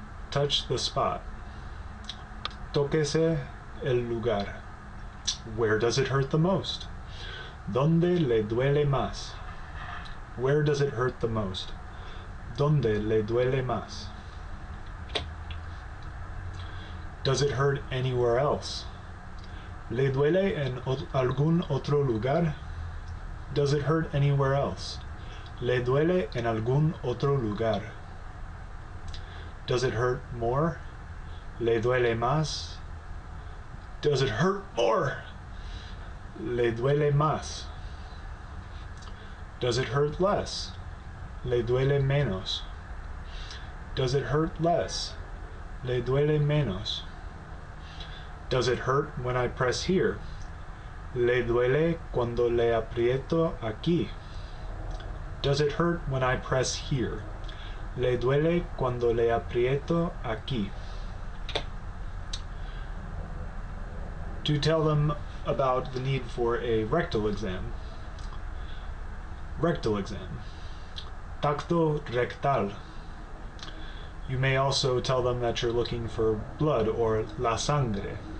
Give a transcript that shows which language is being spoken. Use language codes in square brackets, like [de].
[en] Touch the spot. [es] Tóquese el lugar. [en] Where does it hurt the most? [es] ¿Dónde le duele más? [en] Where does it hurt the most? [es] ¿Dónde le duele más? [en] Does it hurt anywhere else? [es] ¿Le duele en algún otro lugar? [en] Does it hurt anywhere else? [es] ¿Le duele en algún otro lugar? [en] Does it hurt more? [es] ¿Le duele más? [en] Does it hurt more? [es] ¿Le duele más? [en] Does it hurt less? [es] ¿Le duele menos? [en] Does it hurt less? [es] ¿Le duele menos? [en] Does it hurt when I press here? [es] ¿Le duele cuando le aprieto aquí? [en] Does it hurt when I press here? [es] ¿Le duele cuando le aprieto aquí? [en] To tell them about the need for a rectal exam. Rectal exam. [es] Tacto rectal. [en] You may also tell them that you're looking for blood or [es] la sangre.